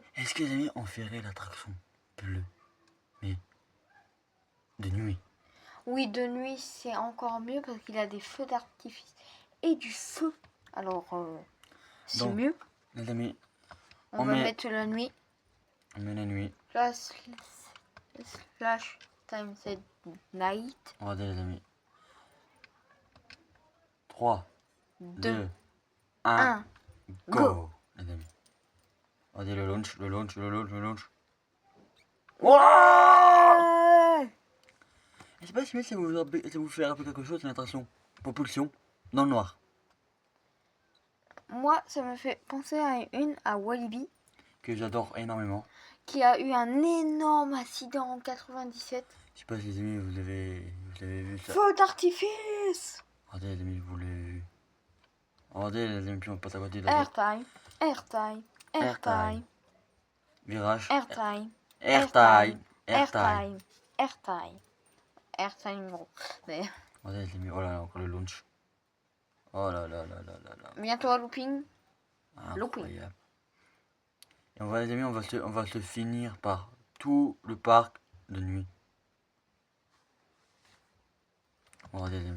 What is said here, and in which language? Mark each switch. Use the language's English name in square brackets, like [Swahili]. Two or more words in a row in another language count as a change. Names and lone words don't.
[French] est-ce que les amis, on ferait l'attraction bleue, mais de nuit? Oui, de nuit c'est encore mieux parce qu'il a des feux d'artifice et du feu. Alors c'est Donc, mieux. les amis, On on va met- mettre la nuit. on met la nuit. [English] Slash time set night. [French] Regardez les amis. 3, 2, 1, 1. go, les amis. Regardez le launch, le launch, le launch, le launch. Wouah! Je sais pas si ça vous fait rappeler quelque chose, une attraction. Propulsion, dans le noir. Moi, ça me fait penser à une à Walibi Que j'adore énormément. qui a eu un énorme accident en 97. Je sais pas si les amis, vous avez vu ça. Feu d'artifice. Regardez les amis, vous l'avez vu. Regardez les amis, puis on passe à côté de la [English] Airtime, airtime, airtime, [French] virage. [English] airtime, Airtime. Airtime. airtime, airtime, airtime. [French] Bon, mais Regardez les amis, oh là là, encore le launch. Oh là là là là là là. bientôt à looping. Incroyable. Et on va les amis, on va se finir par tout le parc de nuit. Regardez les amis.